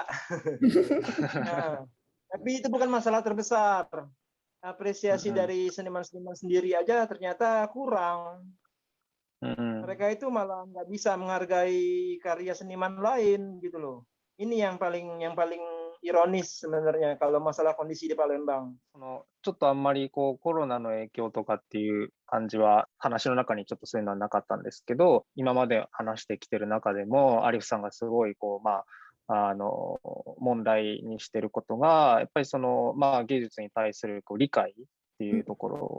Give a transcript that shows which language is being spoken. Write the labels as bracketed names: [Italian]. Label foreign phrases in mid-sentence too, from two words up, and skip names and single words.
[Indonesian] Nah, tapi itu bukan masalah terbesar. Apresiasi dari seniman-seniman sendiri aja ternyata kurang. Mereka itu malah nggak bisa menghargai karya seniman lain gitu loh. Ini yang paling ironis sebenarnya kalau masalah kondisi di Palembang. [Japanese] ちょっとあんまりコロナの影響とかっていう感じは話の中にちょっとそういうのはなかったんですけど、今まで話してきてる中でもアリフさんがすごい問題にしてることがやっぱり芸術に対する理解っていうところ。